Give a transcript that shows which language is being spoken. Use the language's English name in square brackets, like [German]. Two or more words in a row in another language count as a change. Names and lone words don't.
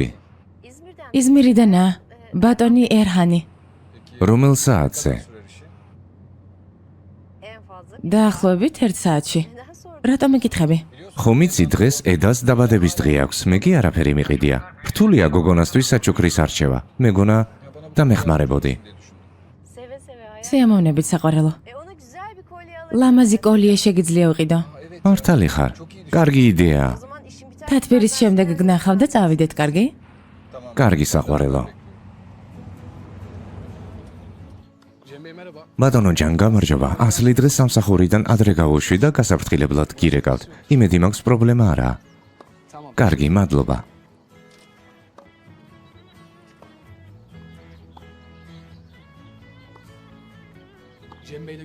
[Turkish] İzmir'den [Georgian] იზმირიდანა, ბატონი ერჰანი. რომელ საათზე? [Turkish] En fazla [Georgian] დაახლოებით 1 საათში. [Turkish] neden sonra? [Georgian] რატომ ეკითხები? ხომ იცი დღეს ედას დაბადების დღე აქვს, მე კი არაფერი მიყიდია. რთულია გოგონასთვის საჩუქრის არჩევა. მეგონა დამეხმარებოდი. [Turkish] Seve seve hayat. [Georgian] სიამოვნებით საყვარელო. [Turkish] Ona güzel bir kolye alır. [Georgian] ლამაზი კოლიე შეგიძლია ვიყიდო. მართალი ხარ? კარგი იდეაა. [Turkish] O zaman işin biter. [Georgian] თათბირის შემდეგ გნახავ და წავიდეთ, კარგი? კარგი საყვარელო. [Turkish] Cem Bey merhaba. [Georgian] ბატონო ჯან, გამარჯობა. ასლი დღეს სამსახურიდან ადრე გავუშვი და გასაფრთხილებლად გირეკავთ. იმედი მაქვს პრობლემა არაა. [Turkish] Tamam. [Georgian] კარგი, მადლობა. [Turkish] Cem Bey'le